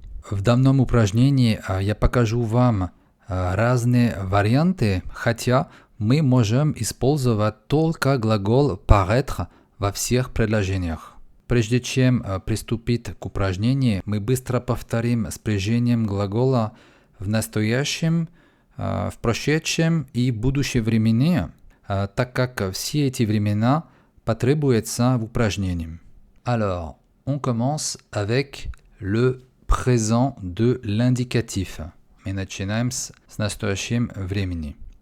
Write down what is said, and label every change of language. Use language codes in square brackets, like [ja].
[ru] В данном упражнении я покажу вам разные варианты, хотя мы можем использовать только глагол paraître во всех предложениях. Прежде чем приступить к упражнению, мы быстро повторим спряжением глагола в настоящем, в прошедшем и будущем времени, так как все эти времена потребуются в упражнении. [fr] Alors, on commence avec le présent de l'indicatif. [ru] Мы начинаем с настоящим времени.